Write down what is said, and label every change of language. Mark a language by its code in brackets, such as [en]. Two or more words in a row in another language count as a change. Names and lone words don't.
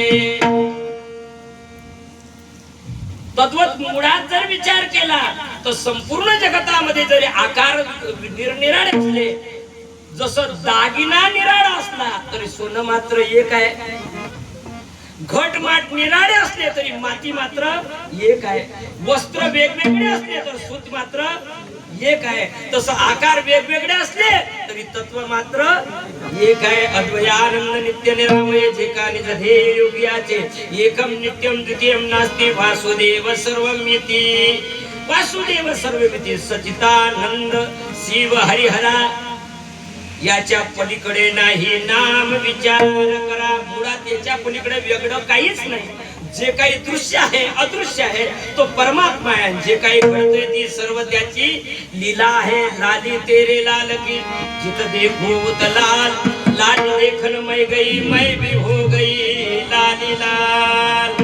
[mr] तद्वत मुळात जर विचार केला तर संपूर्ण जगतामध्ये जरी आकार निरनिराळे असले, जसं दागिना निराळा असला तरी सोनं मात्र एक आहे, घट माट निराळे असले तरी माती मात्र एक आहे, वस्त्र वेगवेगळे असले तर सूत मात्र एक आहे, तसं आकार वेगवेगळे असले तरी तत्व मात्र एक आहे. अद्वयानंद नित्य निरामय जे का निज ध्येय योगियाचे [sa] एकम नित्यम द्वितीयम नास्ति वासुदेव सर्वमिति. वासुदेव सर्वमिति [mr] सचितानंद शिव हरिहरा याच्या पलीकडे नाही नाम विचार करा. मुळात याच्या पलीकडे वेगळं काहीच नाही. जे काही दृश्य आहे अदृश्य आहे तो परमात्मा आहे. जे काही घडतंय ती सर्व त्याची लीला आहे. [hi] लाली तेरे लाल की जित देखो उत लाल लाल देखन मैं गई मैं भी हो गई लाली लाल.